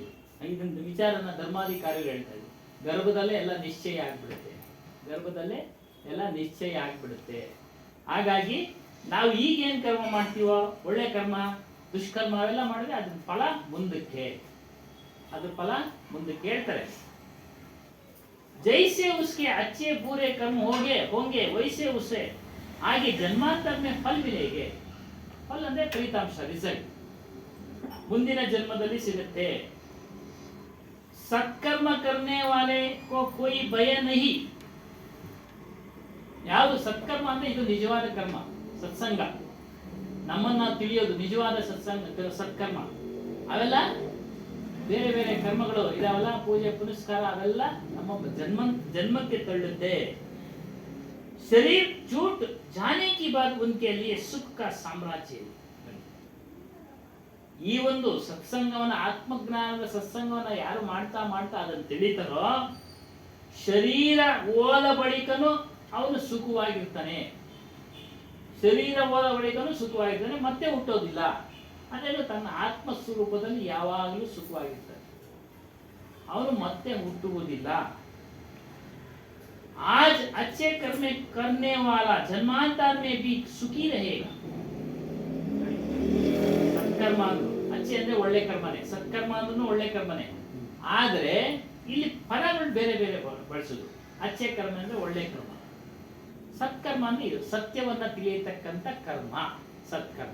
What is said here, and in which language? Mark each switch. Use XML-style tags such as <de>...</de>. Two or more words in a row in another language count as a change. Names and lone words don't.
<kn>ಇದೊಂದು ವಿಚಾರನ ಧರ್ಮಾಧಿಕಾರಿಗಳು ಹೇಳ್ತಾ ಇದ್ರು. ಗರ್ಭದಲ್ಲೇ ಎಲ್ಲ ನಿಶ್ಚಯ ಆಗ್ಬಿಡುತ್ತೆ. ಹಾಗಾಗಿ ನಾವು ಈಗೇನ್ ಕರ್ಮ ಮಾಡ್ತೀವೋ, ಒಳ್ಳೆ ಕರ್ಮ ದುಷ್ಕರ್ಮ ಅವೆಲ್ಲ ಮಾಡಿದ್ರೆ ಅದ್ರ ಫಲ ಮುಂದಕ್ಕೆ ಹೇಳ್ತಾರೆ.</kn> <hi>जैसे उसके अच्छे बुरे कर्म होंगे वैसे उसे आगे जन्मांतर में फल मिलेंगे.</hi> <kn>ಫಲ ಅಂದ್ರೆ ಫಲಿತಾಂಶ, ರಿಸಲ್ಟ್ ಮುಂದಿನ ಜನ್ಮದಲ್ಲಿ ಸಿಗುತ್ತೆ.</kn> <hi>सत्कर्म करने वाले को कोई भय नहीं.</hi> <kn>ಯಾವುದು ಸತ್ಕರ್ಮ ಅಂದ್ರೆ ಇದು ನಿಜವಾದ ಕರ್ಮ, ಸತ್ಸಂಗ, ನಮ್ಮನ್ನ ತಿಳಿಯೋದು ನಿಜವಾದ ಸತ್ಸಂಗ ಸತ್ಕರ್ಮ. ಅವೆಲ್ಲ ಬೇರೆ ಬೇರೆ ಕರ್ಮಗಳು ಇದಾವಲ್ಲ, ಪೂಜೆ ಪುನಸ್ಕಾರ, ಅವೆಲ್ಲ ನಮ್ಮ ಜನ್ಮಕ್ಕೆ ತಳ್ಳುತ್ತೆ.</kn> <hi>शरीर छूट जाने की बाद उनके लिए सुख का साम्राज्य.</hi> <kn>ಈ ಒಂದು ಸತ್ಸಂಗವನ್ನ, ಆತ್ಮಜ್ಞಾನದ ಸತ್ಸಂಗವನ್ನ ಯಾರು ಮಾಡ್ತಾ ಮಾಡ್ತಾ ಅದನ್ನು ತಿಳಿತಾರೋ, ಶರೀರ ಹೋದ ಬಳಿಕನು ಅವನು ಸುಖವಾಗಿರ್ತಾನೆ. ಶರೀರ ಹೋದ ಬಳಿಕನು ಸುಖವಾಗಿರ್ತಾನೆ, ಮತ್ತೆ ಹುಟ್ಟೋದಿಲ್ಲ. ಅದೇನು ತನ್ನ ಆತ್ಮ ಸ್ವರೂಪದಲ್ಲಿ ಯಾವಾಗಲೂ ಸುಖವಾಗಿರ್ತಾನೆ, ಅವನು ಮತ್ತೆ ಹುಟ್ಟುವುದಿಲ್ಲ.</kn> <hi>आज अच्छे कर्म करने वाला जन्मांतर में भी सुखी रहेगा.</hi> <kn>ಸತ್ಕರ್ಮ ಅಂದ್ರು ಅಚ್ಚೆ ಅಂದ್ರೆ ಒಳ್ಳೆ ಕರ್ಮನೆ, ಸತ್ಕರ್ಮ ಅಂದ್ರೂ ಒಳ್ಳೆ ಕರ್ಮನೆ. ಆದ್ರೆ ಇಲ್ಲಿ ಫಲಗಳು ಬೇರೆ ಬೇರೆ ಬಳಸುದು. ಅಚ್ಚೆ ಕರ್ಮ ಅಂದ್ರೆ ಒಳ್ಳೆ ಕರ್ಮ, ಸತ್ಕರ್ಮ ಅಂದ್ರೆ ಇದು ಸತ್ಯವನ್ನ ತಿಳಿಯತಕ್ಕಂತ ಕರ್ಮ ಸತ್ಕರ್ಮ.</kn>